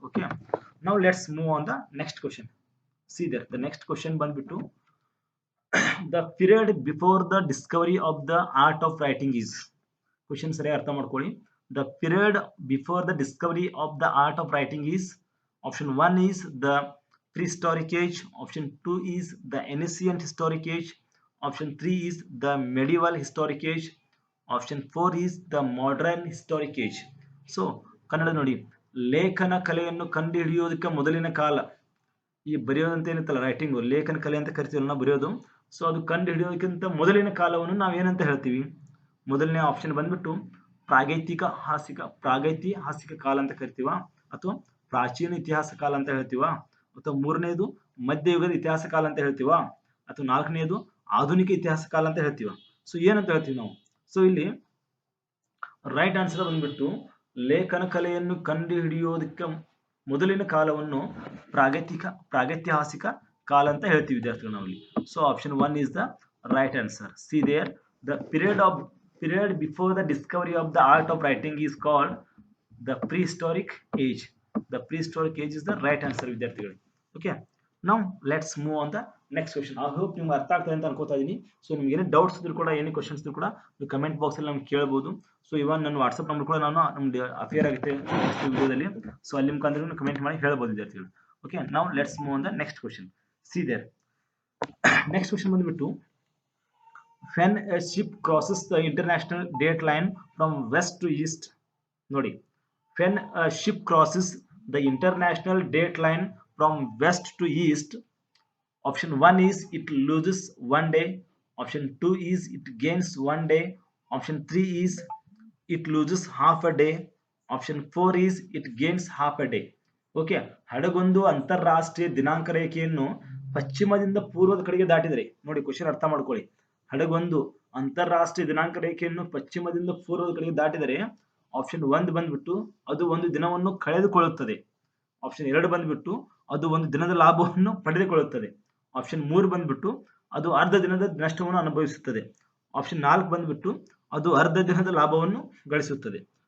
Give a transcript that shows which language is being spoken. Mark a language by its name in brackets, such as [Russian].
[English] Okay, now let's move on the next question. See there the next question [Kannada] ಬಂದ್ಬಿಟ್ಟು [English] The period before the discovery of the art of writing is. [Kannada] Question ಸರಿಯಾಗಿ ಅರ್ಥ ಮಾಡ್ಕೊಳ್ಳಿ. [English] The period before the discovery of the art of writing is, option 1 is the prehistoric age. Option 2 is the ancient historic age. Option 3 is the medieval historic age. Option 4 is the modern historic age. So [Kannada] Kannada ನೋಡಿ, ಲೇಖನ ಕಲೆಯನ್ನು ಕಂಡು ಹಿಡಿಯೋದಕ್ಕೆ ಮೊದಲಿನ ಕಾಲ, ಈ ಬರೆಯೋದಂತ ಏನಿತ್ತಲ್ಲ writing, ಲೇಖನ ಕಲೆ ಅಂತ ಕರಿತೀವಲ್ಲ ನಾವು ಬರೆಯೋದು. ಸೊ ಅದು ಕಂಡು ಹಿಡಿಯೋದಕ್ಕಿಂತ ಮೊದಲಿನ ಕಾಲವನ್ನು ನಾವೇನಂತ ಹೇಳ್ತೀವಿ? ಮೊದಲನೇ ಆಪ್ಷನ್ ಬಂದ್ಬಿಟ್ಟು ಪ್ರಾಗೈತಿಹಾಸಿಕ ಕಾಲ ಅಂತ ಕರಿತೀವ, ಅಥವಾ ಪ್ರಾಚೀನ ಇತಿಹಾಸ ಕಾಲ ಅಂತ ಹೇಳ್ತೀವ, ಅಥವಾ ಮೂರನೇದು ಮಧ್ಯಯುಗದ ಇತಿಹಾಸ ಕಾಲ ಅಂತ ಹೇಳ್ತೀವ, ಅಥವಾ ನಾಲ್ಕನೇದು ಆಧುನಿಕ ಇತಿಹಾಸ ಕಾಲ ಅಂತ ಹೇಳ್ತೀವ. ಸೊ ಏನಂತ ಹೇಳ್ತೀವಿ ನಾವು? ಸೊ ಇಲ್ಲಿ ರೈಟ್ ಆನ್ಸರ್ ಬಂದ್ಬಿಟ್ಟು ಲೇಖನ ಕಲೆಯನ್ನು ಕಂಡು ಹಿಡಿಯೋದಕ್ಕೆ ಮೊದಲಿನ ಕಾಲವನ್ನು ಪ್ರಾಗೈತಿಹಾಸಿಕ ಕಾಲ ಅಂತ ಹೇಳ್ತೀವಿ ವಿದ್ಯಾರ್ಥಿಗಳು ನಾವಿಲ್ಲಿ. So [English] Option 1 is the right answer. See there, the period before the discovery of the art of writing is called the prehistoric age. The prehistoric age is the right answer ವಿದ್ಯಾರ್ಥಿಗಳು. Okay, ನಾವು let's move on the next question. I hope ನಿಮ್ಗೆ ಅರ್ಥ ಆಗ್ತದೆ ಅಂತ ಅನ್ಕೋತಾ ಇದೀನಿ. [Kannada] So ನಿಮ್ಗೆ ಏನೇ doubts ಇದ್ರು ಕೂಡ, ಏನೇ ಕ್ವಶನ್ಸ್ ಇದ್ರು ಕೂಡ ನೀವು ಕಮೆಂಟ್ ಬಾಕ್ಸ್ ಅಲ್ಲಿ ನಮ್ಗೆ ಕೇಳಬಹುದು. ಸೊ ಇವನ್ ನನ್ನ ವಾಟ್ಸ್ಆಪ್ ನಂಬರ್ ಕೂಡ ನಾನು ನಮ್ದು ಅಫಿಯರ್ ಆಗುತ್ತೆ ನೆಕ್ಸ್ಟ್ ವಿಡಿಯೋದಲ್ಲಿ. ಸೊ ಅಲ್ಲಿ ಮುಖಾಂತರ ಕಮೆಂಟ್ ಮಾಡಿ ಹೇಳ್ಬೋದು ವಿದ್ಯಾರ್ಥಿಗಳು. [English] Okay, ನಾವು let's move on the next question. See there next question ಬಂದ್ಬಿಟ್ಟು when a ship crosses the international date line from west to east. [Kannada] ನೋಡಿ, [English] when a ship crosses the international date line from west to east, option 1 is it loses 1 day, option 2 is it gains 1 day, option 3 is it loses half a day, option 4 is it gains half a day. [Kannada] Okay, ಹಡಗೊಂದು ಅಂತಾರಾಷ್ಟ್ರೀಯ ದಿನಾಂಕ ರೇಖೆಯನ್ನು ಪಶ್ಚಿಮದಿಂದ ಪೂರ್ವದ ಕಡೆಗೆ ದಾಟಿದರೆ, ನೋಡಿ question ಅರ್ಥ ಮಾಡ್ಕೊಳ್ಳಿ, ಹಡಗೊಂದು ಅಂತಾರಾಷ್ಟ್ರೀಯ ದಿನಾಂಕ ರೇಖೆಯನ್ನು ಪಶ್ಚಿಮದಿಂದ ಪೂರ್ವದ ಕಡೆಗೆ ದಾಟಿದರೆ ಆಪ್ಷನ್ 1 ಬಂದ್ಬಿಟ್ಟು ಅದು ಒಂದು ದಿನವನ್ನು ಕಳೆದುಕೊಳ್ಳುತ್ತದೆ, ಆಪ್ಷನ್ 2 ಬಂದ್ಬಿಟ್ಟು ಅದು ಒಂದು ದಿನದ ಲಾಭವನ್ನು ಪಡೆದುಕೊಳ್ಳುತ್ತದೆ, ಆಪ್ಷನ್ 3 ಬಂದ್ಬಿಟ್ಟು ಅದು ಅರ್ಧ ದಿನದ ನಷ್ಟವನ್ನು ಅನುಭವಿಸುತ್ತದೆ, ಆಪ್ಷನ್ 4 ಬಂದ್ಬಿಟ್ಟು ಅದು ಅರ್ಧ ದಿನದ ಲಾಭವನ್ನು ಗಳಿಸುತ್ತದೆ.